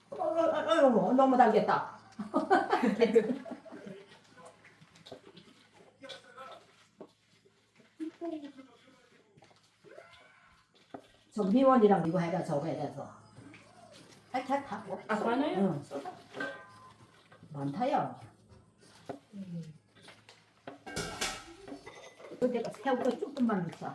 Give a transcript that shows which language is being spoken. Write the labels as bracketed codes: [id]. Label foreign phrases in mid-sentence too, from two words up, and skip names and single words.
[ko] 너무 달겠다. 저 미원이랑 이거 해라 저거 해서. 다 뭐. [tl] Ah, paano yun? [ko] 응. 많다요. 내가 새우도 조금만 넣자.